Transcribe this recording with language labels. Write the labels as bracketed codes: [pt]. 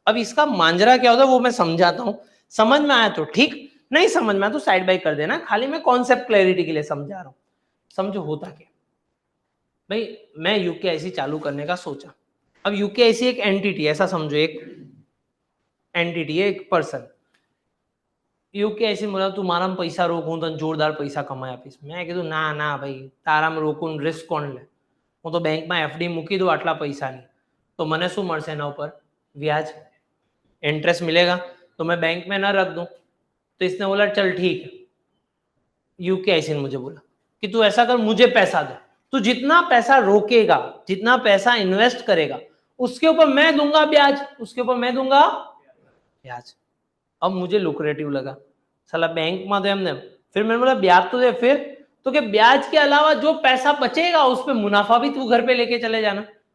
[hi] अब इसका मांजरा क्या होता है वो मैं समझाता हूं, समझ में आया तो ठीक, नहीं समझ में आया तो साइड बाई कर देना, खाली मैं कॉन्सेप्ट क्लैरिटी के लिए समझा रहा हूं। समझो होता क्या भाई, मैं यूकेआईसी चालू करने का सोचा। अब यूकेआईसी एक एंटिटी, ऐसा समझो एक एंटिटी है, एक पर्सन। यूकेआईसी बोला तू मारा पैसा रोकूं तो जोरदार पैसा कमाया [gu] આપીશ। मैं कीधું ના ના ભાઈ તારામાં રોકું રિસ્ક કોણ લે, હું તો બેંકમાં એફડી મૂકી દઉં આટલા પૈસાની, तो મને શું મળશે એના ઉપર વ્યાજ, [hi] इंटरेस्ट मिलेगा, तो मैं बैंक में ना रख दूं। तो इसने बोला चल ठीक है, यूकेआईसी ने मुझे बोला कि तू ऐसा कर, मुझे पैसा दे, तू जितना पैसा रोकेगा, जितना पैसा इन्वेस्ट करेगा, उसके ऊपर मैं दूंगा ब्याज, उसके ऊपर मैं दूंगा ब्याज। अब मुझे लुक्रेटिव लगा, साला बैंक में तो एमने, फिर मैंने बोला ब्याज तो दे, फिर तो कि ब्याज के अलावा जो पैसा बचेगा उस पर मुनाफा भी तू घर पे लेके चले जाना।